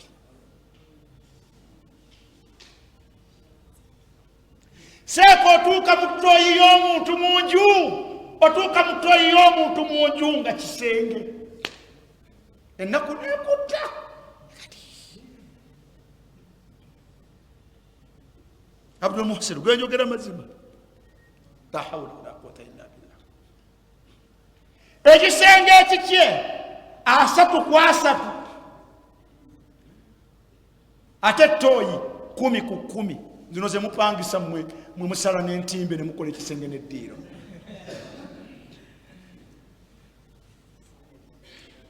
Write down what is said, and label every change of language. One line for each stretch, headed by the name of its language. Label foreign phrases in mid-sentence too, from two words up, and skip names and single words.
Ganda: seeko otuuka mu ttoyi y'omuntu munju nga kisenge ennaku nekutta abdul muhsin gwenjogera mazima
Arabic: لا حول ولا قوة إلا بالله
Ganda: ekisenge ekikye 3 ku 3 ate toyi 10 ku 10 zino ze mupangisa mwe musala n'entimbe ne mukola ekisenge n'eddiiro